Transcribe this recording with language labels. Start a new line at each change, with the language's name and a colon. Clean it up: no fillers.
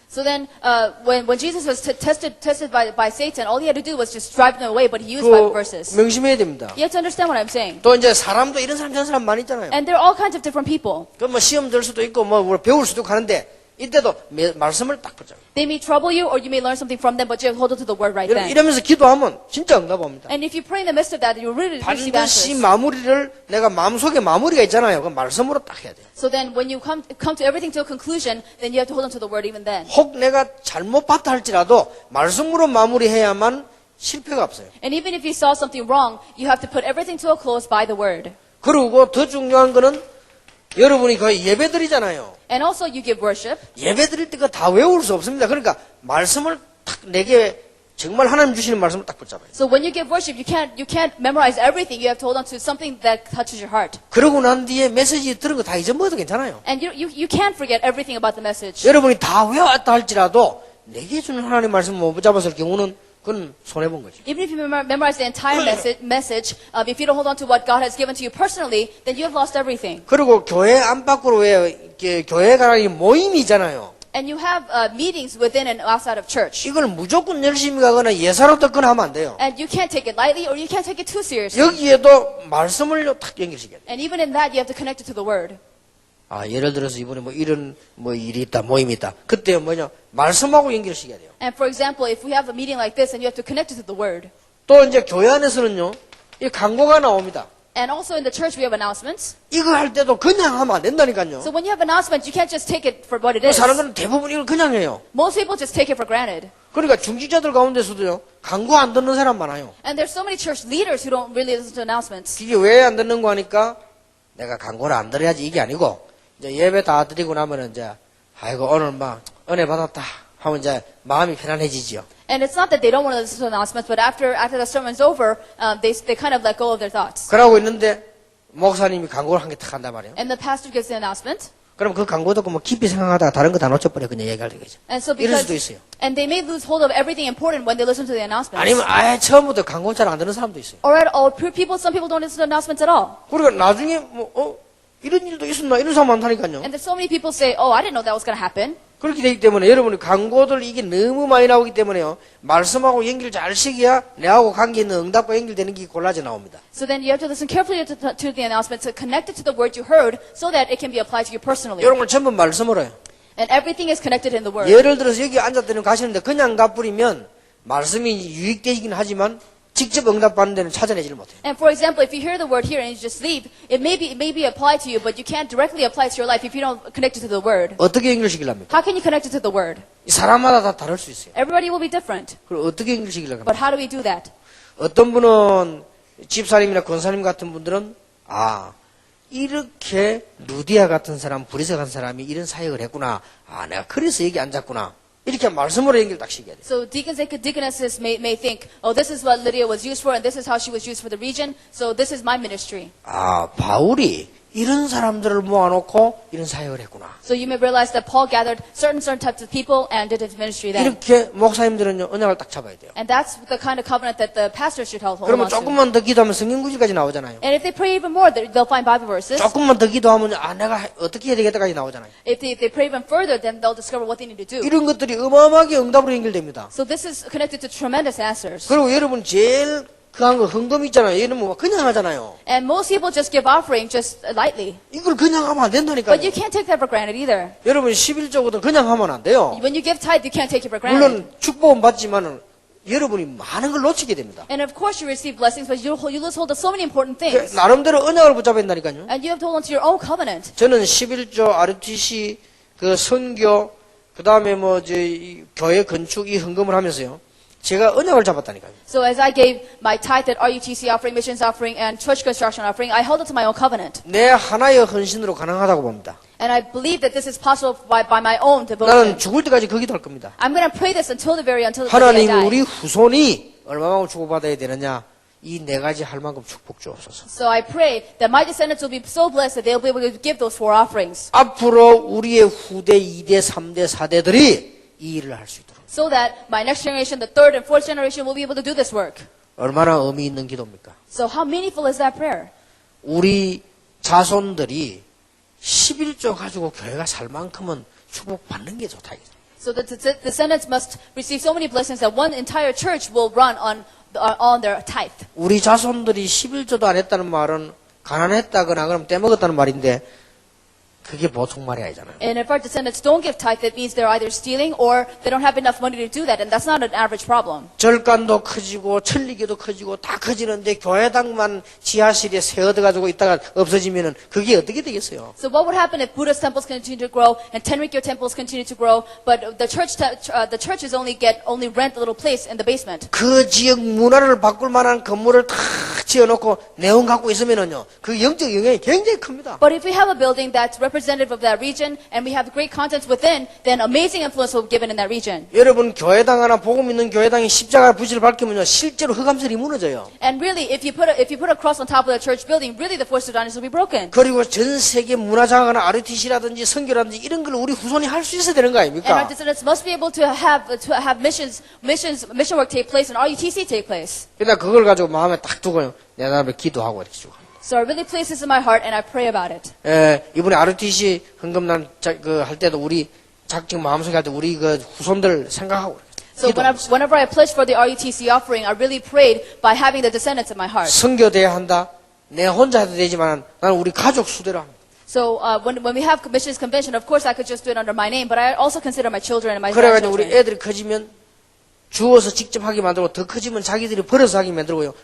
English: So then, when Jesus was tested by Satan, all he had to do was just drive them away, but he used Bible verses.
Korean: 명심해야 됩니다.
English: You have to understand what I'm saying.
Korean: 또 이제 사람도 이런 사람 저런 사람 많이 있잖아요.
English: And there are all kinds of different people.
Korean: 그 뭐 시험 들 수도 있고 뭐 배울 수도 있고 하는데 이때도 말씀을 딱 붙잡아요.
English: They may trouble you, or you may learn something from them, but you have to hold on to the word right then.
Korean: 이러면서 기도하면 진짜 응답합니다.
English: And if you pray in the midst of that, you really receive
Korean: 반드시
English: answers.
Korean: 마무리를 내가 마음속에 마무리가 있잖아요. 그 말씀으로 딱 해야 돼요.
English: So then, when you come to everything to a conclusion, then you have to hold on to the word even then.
Korean: 혹 내가 잘못 봤다 할지라도 말씀으로 마무리해야만 실패가 없어요.
English: And even if you saw something wrong, you have to put everything to a close by the word.
Korean: 그리고 더 중요한 거는 여러분이 거의 예배 드리잖아요.
English: And also, you give worship.
Korean: 예배 드릴 때 그 다 외울 수 없습니다. 그러니까 말씀을 딱 내게 정말 하나님 주시는 말씀을 딱 붙잡아요.
English: So when you give worship, you can't memorize everything. You have to hold on to something that touches your heart.
Korean: 그러고 난 뒤에 메시지 들은 거 다 잊어먹어도 괜찮아요.
English: And you can't forget everything about the message.
Korean: 여러분이 다 외웠다 할지라도 내게 주는 하나님 말씀 못 붙잡았을 경우는 그건 손해본 거죠.
English: Even if you memorize the entire message, if you don't hold on to what God has given to you personally, then you have lost everything.
Korean: 그리고 교회 안팎으로 왜 교회 가라니 모임이잖아요.
English: And you have meetings within and outside of church.
Korean: 이걸 무조건 열심히 가거나 예사로 듣거나 하면 안 돼요.
English: And you can't take it lightly, or you can't take it too seriously.
Korean: 여기에도 말씀을 딱 연결시켜야 돼요.
English: And even in that, you have to connect it to the word.
Korean: 예를 들어서 이번에 이런 일이 있다, 모임이 있다. 그때 뭐냐? 말씀하고 연결시켜야 돼요.
English: And for example, if we have a meeting like this, and you have to connect it to the word.
Korean: 또 이제 교회 안에서는요, 이 광고가 나옵니다.
English: And also in the church, we have announcements.
Korean: 이거 할 때도 그냥 하면 안 된다니까요.
English: So when you have announcements, you can't just take it for what it is.
Korean: 사람들은 대부분 이걸 그냥 해요.
English: Most people just take it for granted.
Korean: 그러니까 중직자들 가운데서도요, 광고 안 듣는 사람 많아요.
English: And there's so many church leaders who don't really listen to announcements.
Korean: 이게 왜 안 듣는 거 하니까 내가 광고를 안 들어야지 이게 아니고 이제 예배 다 드리고 나면은 이제 아이고 오늘 막 은혜 받았다 하면 이제 마음이 편안해지죠.
English: And it's not that they don't want to listen to announcements, but after the sermon's over, they kind of let go of their thoughts.
Korean: 그러고 있는데 목사님이 광고를 한 개 탁 한단 말이에요.
English: And the pastor gives the announcement.
Korean: 그럼 그 광고 듣고 뭐 깊이 생각하다가 다른 거 다 놓쳐버려 그냥 얘기할 되겠죠.
English: And so
Korean: 이럴
English: because,
Korean: 수도 있어요.
English: and they may lose hold of everything important when they listen to the announcements.
Korean: 아니면 아예 처음부터 광고 잘 안 듣는 사람도 있어요.
English: Or some people don't listen to announcements at all.
Korean: 그러니까 나중에 이런 일도 있었나 이런 사람 많다니까요.
English: And there's so many people say, oh, I didn't know that was going to happen.
Korean: 그렇게 되기 때문에 여러분이 광고들 이게 너무 많이 나오기 때문에요. 말씀하고 연결 잘 시켜야 내하고 관계 있는 응답과 연결되는 게 골라져 나옵니다.
English: So then you have to listen carefully to the announcement to connect it to the word you heard so that it can be applied to you personally.
Korean: 이런 걸 전부 말씀으로 해요.
English: And everything is connected in the word.
Korean: 예를 들어서 여기 앉았더니 가시는데 그냥 가버리면 말씀이 유익되긴 하지만 직접 응답받는 데는 찾아내지를 못해요.
English: And for example, if you hear the word here and you just leave, it may be applied to you, but you can't directly apply it to your life if you don't connect it to the word.
Korean: 어떻게 연결시키려합니까?
English: How can you connect it to the word?
Korean: 이 사람마다 다 다를 수 있어요.
English: Everybody will be different.
Korean: 그럼 어떻게 연결시키려고 합니까?
English: But how do we do that?
Korean: 어떤 분은 집사님이나 권사님 같은 분들은 이렇게 루디아 같은 사람, 브리스 같은 사람이 이런 사역을 했구나. 내가 그래서 여기 앉았구나. 이렇게 말씀으로 연결 딱 시켜야 돼요.
English: So deacons and deaconesses may think, oh, this is what Lydia was used for, and this is how she was used for the region, so this is my ministry.
Korean: 바울이 이런 사람들을 모아놓고 이런 사역을 했구나.
English: So you may realize that Paul gathered certain types of people and did his ministry then.
Korean: 이렇게 목사님들은 언약을 딱 잡아야 돼요.
English: And that's the kind of covenant that the pastor should hold
Korean: 그러면
English: on to.
Korean: 조금만 더 기도하면 성경 구절까지 나오잖아요.
English: And if they pray even more, they'll find Bible verses.
Korean: 조금만 더 기도하면 내가 어떻게 해야 되겠다까지 나오잖아요.
English: If they pray even further, then they'll discover what they need to do.
Korean: 이런 것들이 어마어마하게 응답으로 연결됩니다.
English: So this is connected to tremendous answers.
Korean: 그리고 여러분 제일 그한 거 헌금 있잖아요. 얘는 뭐 그냥 하잖아요.
English: And most people just give offering just lightly.
Korean: 이걸 그냥 하면 안 된다니까요.
English: But you can't take that for granted either.
Korean: 여러분 11조거든 그냥 하면 안 돼요.
English: When you give tithe, you can't take it for granted.
Korean: 물론 축복은 받지만은 여러분이 많은 걸 놓치게 됩니다.
English: And of course you receive blessings, but you lose hold of so many important things.
Korean: 나름대로 언약을 붙잡아야 된다니까요.
English: And you have to hold on to your own covenant.
Korean: 저는 11조 RTC 그 선교 그다음에 교회 건축 이 헌금을 하면서요. 제가 언약을 잡았다니까요.
English: So as I gave my tithe at RUTC offering, missions offering, and church construction offering, I held it to my own covenant.
Korean: 내 하나의 헌신으로 가능하다고 봅니다.
English: And I believe that this is possible by my own
Korean: 나는 죽을 때까지 거기도 할 겁니다.
English: I'm going to pray this until the day I
Korean: 하나님
English: die.
Korean: 우리 후손이 얼마만큼 축복받아야 되느냐, 이 네 가지 할 만큼 축복 주옵소서.
English: So I pray that my descendants will be so blessed that they'll be able to give those 4 offerings.
Korean: 앞으로 우리의 후대 2대, 3대, 4대들이 이 일을 할 수 있도록.
English: So that my next generation, the 3rd and 4th generation, will be able to do this work.
Korean: 얼마나 의미 있는 기도입니까?
English: So how meaningful is that prayer?
Korean: 우리 자손들이 11조 가지고 교회가 살 만큼은 축복받는 게 좋다.
English: So the descendants must receive so many blessings that one entire church will run on their tithe.
Korean: 우리 자손들이 11조도 안 했다는 말은 가난했다거나 그럼 떼먹었다는 말인데 그게 보통 말이 아니잖아요.
English: And if our descendants don't give tithe, that means they're either stealing or they don't have enough money to do that, and that's not an average problem.
Korean: 절간도 커지고 천리교도 커지고 다 커지는데 교회당만 지하실에 세워가지고 있다가 없어지면은 그게 어떻게 되겠어요?
English: So what would happen if Buddhist temples continue to grow and Tenrikyo temples continue to grow, but the churches only rent a little place in the basement?
Korean: 그 지역 문화를 바꿀 만한 건물을 다 지어놓고 내용 갖고 있으면은요, 그 영적 영향이 굉장히 큽니다.
English: But if we have a building that's representative of that region and we have great contents within, then amazing influence will be given in that region.
Korean: 여러분 교회당 하나 복음 있는 교회당이 십자가 불씨를 밝히면요, 실제로 흑암설이 무너져요.
English: And really, if you put a cross on top of the church building, really the force of darkness will be broken.
Korean: 그리고 전 세계 문화장하나 RUTC라든지 선교라든지 이런 걸 우리 후손이 할 수 있어야 되는 거
English: And our
Korean: 아닙니까?
English: descendants must be able to have mission work take place and RUTC take place.
Korean: 그러니까 그걸 가지고 마음에 딱 두고요, 내 나름에 기도하고 이렇게 주고.
English: So I really place this in my heart and I pray about it.
Korean: 이번에 RUTC 헌금난 할 때도 우리 작정 마음속에 할 때 우리 그 후손들 생각하고
English: So whenever I pledged for the RUTC offering, I really prayed by having the descendants in my heart.
Korean: 선교돼야 한다. 내 혼자 해도 되지만 나는 우리 가족 수대로 합니다.
English: So when we have missions convention, of course I could just do it under my name, but I also consider my children and my
Korean: 그래가지고 우리
English: grandchildren.
Korean: 애들이 커지면 주워서 직접 하게 만들고 더 커지면 자기들이 벌어서 하게 만들고요.